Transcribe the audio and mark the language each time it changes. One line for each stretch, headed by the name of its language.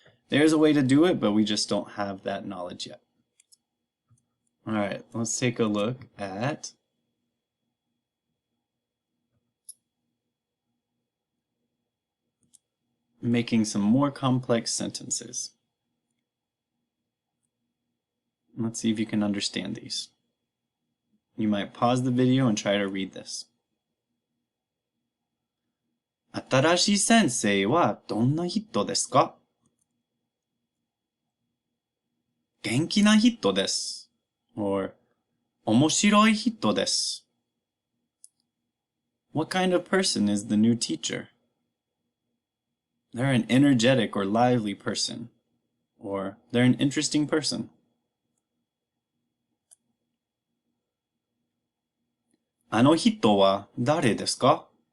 English: There's a way to do it, but we just don't have that knowledge yet. All right, let's take a look at making some more complex sentences. Let's see if you can understand these. You might pause the video and try to read this.
Japanese: 新しい先生はどんな人ですか? 元気な人です or 面白い人です.
English: What kind of person is the new teacher? They're an energetic or lively person, or they're an interesting person.
Japanese: あの人は誰ですか?